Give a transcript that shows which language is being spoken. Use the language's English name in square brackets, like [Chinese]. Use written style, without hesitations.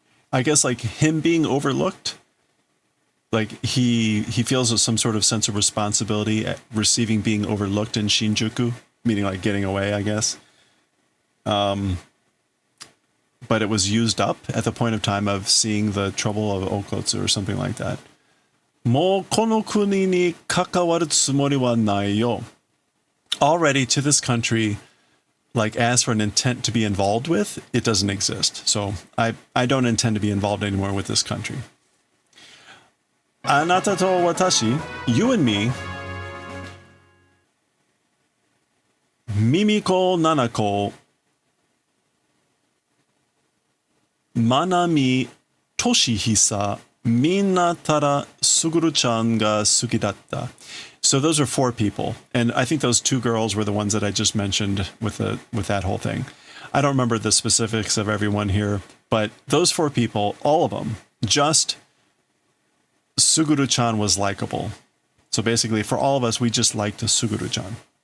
[English] I guess like him being overlooked, like he feels some sort of sense of responsibility at receiving being overlooked in Shinjuku, meaning like getting away, I guess. But it was used up at the point of time of seeing the trouble of Okotsu or something like that. [Japanese] もうこの国に関わるつもりはないよ. [English] Already to this country, like as for an intent to be involved with, it doesn't exist. So I don't intend to be involved anymore with this country. [Japanese] あなたと私, [English] you and me, [Japanese] ミミコ、ナナコ, マナミ、トシヒサ, みんなただスグルちゃんが好きだった. [English] So those are 4 people. And I think those 2 girls were the ones that I just mentioned with that whole thing. I don't remember the specifics of everyone here, but those 4 people, all of them, just Suguru-chan was likable. So basically, for all of us, we just liked Suguru-chan.